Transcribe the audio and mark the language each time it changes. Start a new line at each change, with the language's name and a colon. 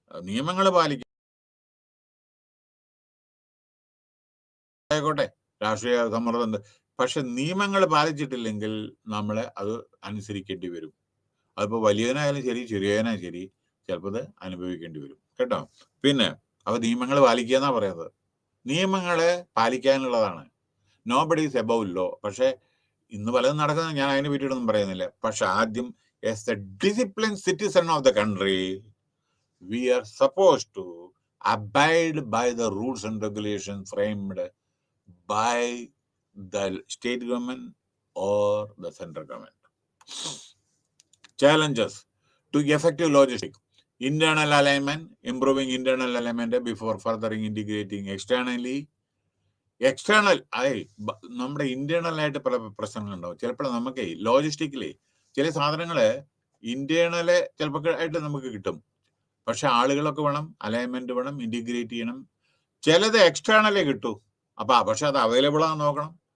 Malayalam: നിയമങ്ങൾ പാലിക്കും ആയിക്കോട്ടെ, രാഷ്ട്രീയ സമ്മർദ്ദമുണ്ട്, പക്ഷെ നിയമങ്ങൾ പാലിച്ചിട്ടില്ലെങ്കിൽ നമ്മളെ അത് അനുസരിക്കേണ്ടി വരും. അതിപ്പോൾ വലിയവനായാലും ശരി ചെറിയവനായാലും ശരി ചിലപ്പോൾ അത് അനുഭവിക്കേണ്ടി വരും കേട്ടോ. പിന്നെ അപ്പൊ നിയമങ്ങൾ പാലിക്കുക എന്നാ പറയുന്നത്. നിയമങ്ങളെ പാലിക്കാനുള്ളതാണ്.
English: Nobody is above law.
Malayalam: പക്ഷെ ഇന്ന് പലതും നടക്കുന്നത്, ഞാൻ അതിനെ പറ്റിയിട്ടൊന്നും പറയുന്നില്ല. പക്ഷെ ആദ്യം
English: As the discipline citizen of the country we are suppose to abide by the rules and regulations framed by the state government or the central government. Challenges to effective logistics: internal alignment, improving internal alignment before furthering integrating externally.
Malayalam: External നമ്മുടെ internal ആയിട്ട് പല പ്രശ്നങ്ങളുണ്ടാവും. ചിലപ്പോൾ നമുക്ക് ലോജിസ്റ്റിക്കലി ചില സാധനങ്ങള് internal ചിലപ്പോൾ ആയിട്ട് നമുക്ക് കിട്ടും, പക്ഷെ ആളുകളൊക്കെ വേണം, അലൈൻമെന്റ് വേണം, ഇന്റിഗ്രേറ്റ് ചെയ്യണം. ചിലത് എക്സ്റ്റേണലേ കിട്ടൂ. പക്ഷെ അത് അവൈലബിൾ ആണെന്ന് നോക്കണം.